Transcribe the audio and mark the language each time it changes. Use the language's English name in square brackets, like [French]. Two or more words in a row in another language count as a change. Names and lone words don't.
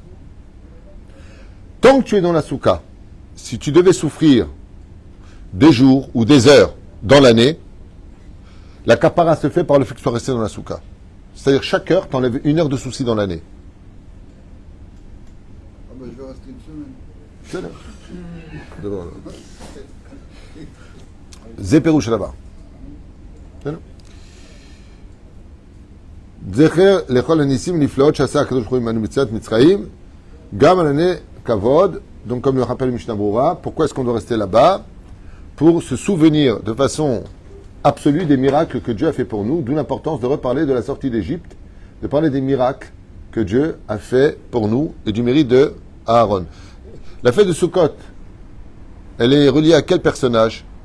[French] Tant que tu es dans la soukha, si tu devais souffrir des jours ou des heures dans l'année, la kapara se fait par le fait que tu sois resté dans la soukha. C'est-à-dire, chaque heure, tu enlèves 1 heure de souci dans l'année. Ah ben, je vais rester une semaine. C'est là. Zéperouche là-bas. [Hebrew] זכר לכל הניסים נפלאות שעשה הקדוש ברוך הוא עמנו ביציאת מצרים גם עלינו כבוד. [French] Donc, comme le rappelle Mishnah Brura, pourquoi est-ce qu'on doit rester là-bas? Pour se souvenir de façon absolue des miracles que Dieu a fait pour nous, d'où l'importance de reparler de la sortie d'Égypte, de parler des miracles que Dieu a fait pour nous et du mérite de Aaron. La fête de Sukkot, elle est reliée à quel personnage?